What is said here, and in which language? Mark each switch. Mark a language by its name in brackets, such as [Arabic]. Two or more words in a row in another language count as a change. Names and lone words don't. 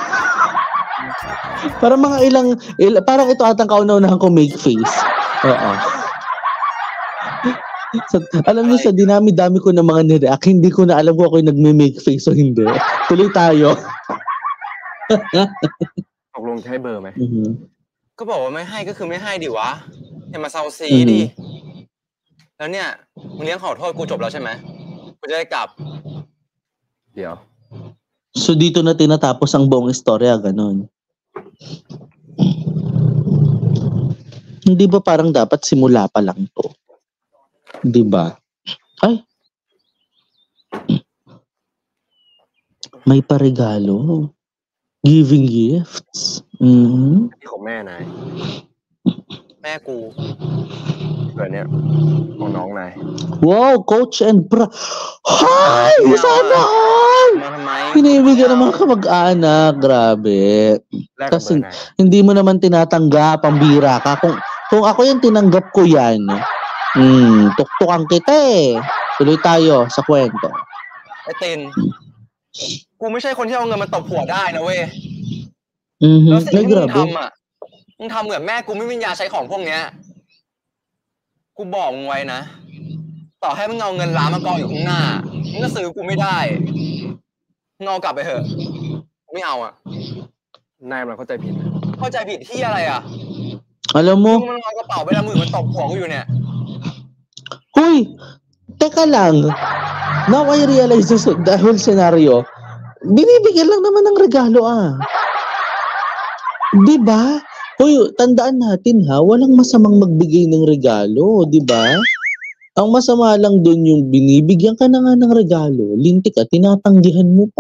[Filipino] Parang parang ito atang kauna-unahan ko [English] make face. [Filipino] Oo. So, alam niyo sa dinami-dami ko ng mga nireact, hindi ko na alam kung ako yung nagme-make face o hindi. Tuloy tayo. [Thai] ตกลงจะให้เบอร์ไหมก็บอกว่าไม่ให้ก็คือไม่ให้ดิวะอย่ามาเซาซี อืม ดิ แล้วเนี่ยมึงเลี้ยงขอโทษกูจบแล้วใช่ไหมกูจะได้กลับ เดี๋ยว [Filipino] So dito na tinatapos ang buong istorya, ganon. Hindi ba parang dapat simula pa lang to? Di ba? Ay! May paregalo. [English] Giving gifts. Mhm. [Thai] ที่ของแม่นาย แม่กู ส่วนเนี้ยของน้องนาย [English] Wow, Coach and Bra. Hay! [Filipino] Sana all! [Thai] มาทำไม [Filipino] Pinibigyan ng mga kamag-anak. Grabe. [Thai] แลกกับเบอ [Filipino] Kasi [Thai] ร์นาย [Filipino] hindi mo naman tinatanggap, ang bira ka. Kung ako yung tinanggap ko yan, tuktukan kita eh. Tuloy tayo sa kwento. [Thai] ไอ้ติน กูไม่ใช่คนที่เอาเงินมาตบหัวได้นะเว้ย Mhm. แล้วสิ่ง [Filipino] Ay, [Thai] ที่มึง [Filipino] grabe. [Thai] ทำอ่ะ มึงทำเหมือนแม่กูไม่มีปัญญาใช้ของพวกเนี้ย กูบอกมึงไว้นะ ต่อให้มึงเอาเงินล้านมากองอยู่ข้างหน้า มึงก็ซื้อกูไม่ได้ มึงเอากลับไปเถอะ ไม่เอาอ่ะ นายมันเข้าใจผิดนะ เข้าใจผิดที่อะไรอ่ะ [Filipino] Alam [Thai] มึ [Filipino] mo, [Thai] งมันเอากระเป๋าไปละหมื่นมันตบหัวกูอยู่เนี่ย [Filipino] huy, teka lang. [English] Now I realize this, the whole scenario. [Filipino] Binibigyan lang naman ng regalo ah. Di ba? Huy, tandaan natin ha, walang masamang magbigay ng regalo, di ba? Ang masama lang doon yung binibigyan ka na nga ng regalo, lintik at tinatanggihan mo pa.